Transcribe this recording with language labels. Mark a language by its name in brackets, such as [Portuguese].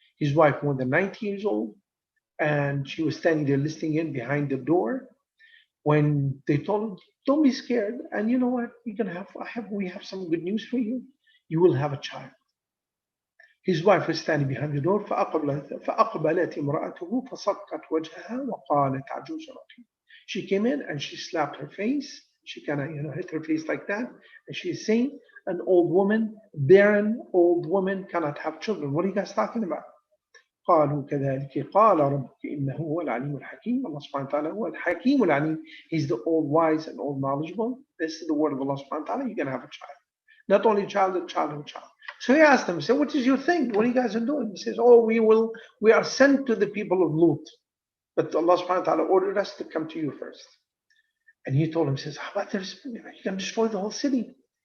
[English] His wife more than 90 years old. And she was standing there listening in behind the door when they told him, don't be scared. And you know what? We have some good news for you. You will have a child. His wife was standing behind the door. [Arabic] فأقبلت امرأته فصكت وجهها وقالت عجوز رقيم. [English] She came in and she slapped her face. She kind of hit her face like that. And she's saying, an old woman, barren old woman cannot have children. What are you guys talking about? [Arabic] قالوا كذلك قال ربك إنه هو العليم الحكيم. [English] Allah subhanahu wa ta'ala هو الحكيم العليم. He's the all wise and all knowledgeable. This is the word of Allah subhanahu wa ta'ala. You're going to have a child. Not only a child, a child and a child. So he asked them, he said, what is your thing? What are you guys are doing? He says, oh, we are sent to the people of Lut. But Allah subhanahu wa ta'ala ordered us to come to you first. And he told him, he says, how about you can destroy the whole city.